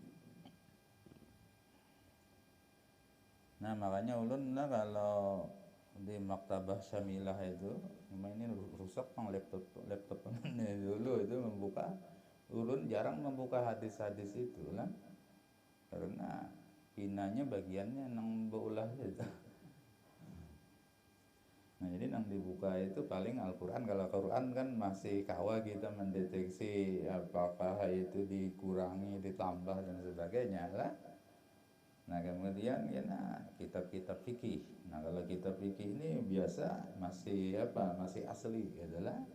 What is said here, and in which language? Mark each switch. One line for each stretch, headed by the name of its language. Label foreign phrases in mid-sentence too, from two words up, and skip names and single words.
Banjar: Nah, makanya ulun kalau di Maktabah Syamilah itu, ini rusak pang laptop ini dulu itu membuka, urun jarang membuka hadis-hadis itu lah, karena pinanya bagiannya nang beulah itu. Nah jadi yang dibuka itu paling Al-Quran. Kalau Quran kan masih kawa kita mendeteksi apakah itu dikurangi, ditambah dan sebagainya lah. Nah kemudian ya kitab-kitab fikih. Nah kalau kitab fikih ini biasa masih masih asli gitu lah.